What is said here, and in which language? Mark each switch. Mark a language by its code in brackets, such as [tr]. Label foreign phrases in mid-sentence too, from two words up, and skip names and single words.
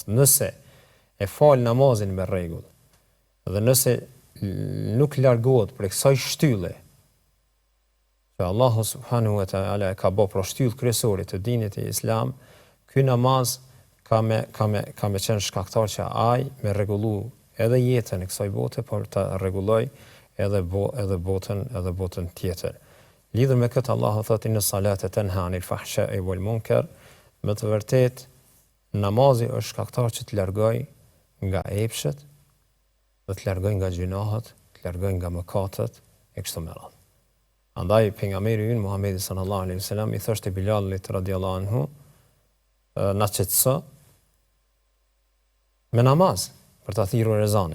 [sq] Nëse e fal namazin me rregull dhe nëse nuk largohet prej kësaj shtylle që Allahu [ar] سبحانه وتعالى [sq] ka bërë për shtyllë kryesore të dinit e Islam, ky namaz ka me qenë shkaktar që ai me rregullu edhe jetën e kësaj bote, por ta rregulloj edhe botën tjetër. Lidhur me këtë, Allahu thotë [ar] إن الصلاة تنهى عن الفحشاء والمنكر. [sq] Me të vërtetë namazi është shkaktar që të largoj nga epshet dhe të largoj nga gjunahet, të largoj nga mëkatet e kështu me radhë. Andaj pejgamberi ynë Muhamedi [ar] صلى الله عليه وسلم [sq] i thoshte Bilalit [ar] رضي الله عنه, [sq] na qetëso me namaz për ta thirrur ezanin.